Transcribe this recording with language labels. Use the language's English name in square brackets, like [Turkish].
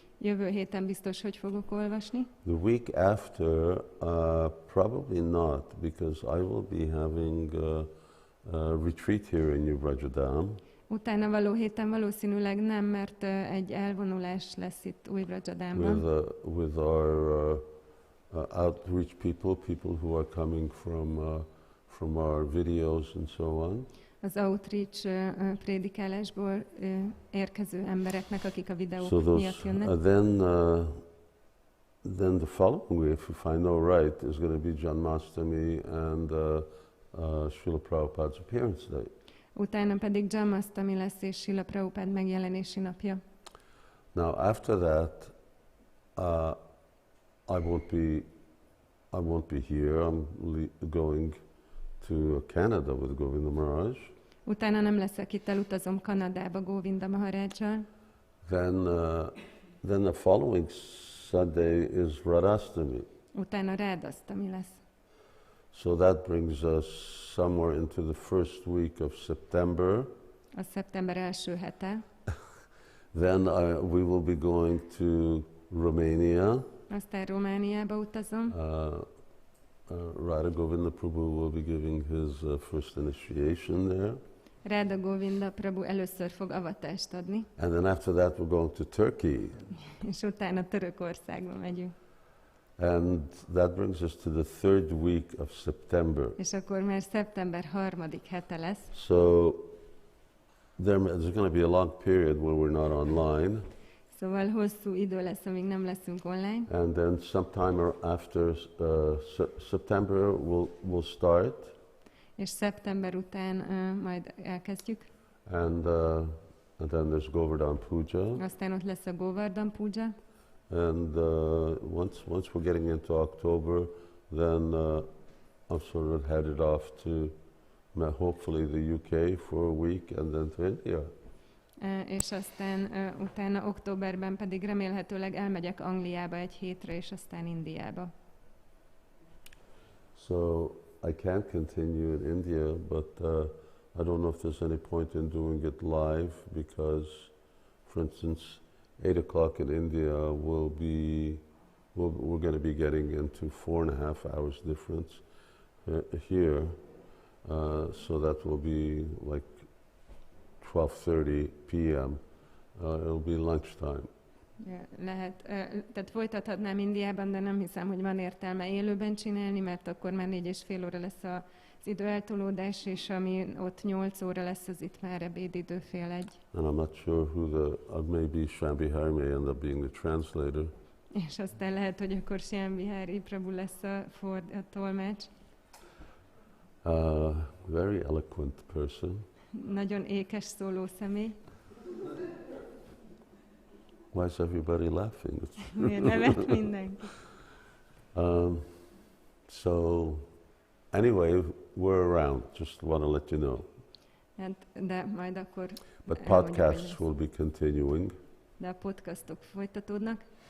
[Hungarian] jövő héten biztos, hogy fogok olvasni. [English] The week after, probably not, because I will be having a retreat here in New Vrajadam. [Hungarian] Utána való héten valószínűleg nem, mert egy elvonulás lesz itt Új-Vradzsadánban. [English] With our outreach people who are coming from our videos and so on. [Hungarian] Az outreach prédikálásból érkező embereknek, akik a videók [English] So [Hungarian] miatt jönnek. [English] Then the following week, if I know right, is going to be Janmashtami and Srila Prabhupada's appearance day. [Hungarian] Utána pedig Janmashtami lesz és Srila Prabhupád megjelenési napja. [English] Now after that, I won't be here. I'm going to Canada with Govinda Maharaj. [Hungarian] Utána nem leszek itt, elutazom Kanadába Govinda Maharajjal. [English] Then the following Sunday is Radhastami. [Hungarian] Utána Rádasztami lesz. [English] So that brings us somewhere into the first week of September. [Hungarian] A szeptember első hete. [English] Then we will be going to Romania. [Hungarian] Aztán Romániába utazom. [English] Radha Govinda Prabhu will be giving his first initiation there. [Hungarian] Radha Govinda Prabhu először fog avatást adni. [English] And then after that we're going to Turkey. [Hungarian] És utána Törökországba megyünk. [English] And that brings us to the third week of September. [Hungarian] És akkor már szeptember 3. hete lesz. [English] So there's going to be a long period when we're not online. [Hungarian] Szóval hosszú idő lesz, amíg nem leszünk online. [English] And then sometime after September we'll start. [Hungarian] És szeptember után majd elkezdjük. [English] And then there's Govardhan Puja. [Hungarian] Aztán ott lesz a Govardhan Puja. [English] And once we're getting into October, then I'm sort of headed off to hopefully the UK for a week and then to India. [Hungarian] És aztán utána októberben pedig remélhetőleg elmegyek Angliába egy hétre, és aztán Indiába. [English] So I can continue in India, but I don't know if there's any point in doing it live because, for instance, 8 o'clock in India we're going to be getting into 4.5 hours difference here, so that will be like 12:30 p.m. It'll be lunchtime. [Hungarian] Lehet, tehát folytathatnám Indiában, de nem hiszem, hogy van értelme élőben csinálni, mert akkor már 4,5 óra lesz az időeltolódás, és ami ott 8 óra lesz, az itt már ebédidő 12:30. [English] And I'm not sure who maybe Shambhihari may end up being the translator. [Hungarian] És aztán lehet, hogy akkor Shambhihari Prabhu lesz a tolmács. [English] Very eloquent person. [Hungarian] Nagyon ékes szóló személy. [English] Why is everybody laughing? [Hungarian] Miért nevet mindenki? [English] So, anyway, we're around. Just want to let you know. [Hungarian] Hát, de majd akkor [English] But podcasts will be continuing. [Hungarian] De a podcastok folytatódnak.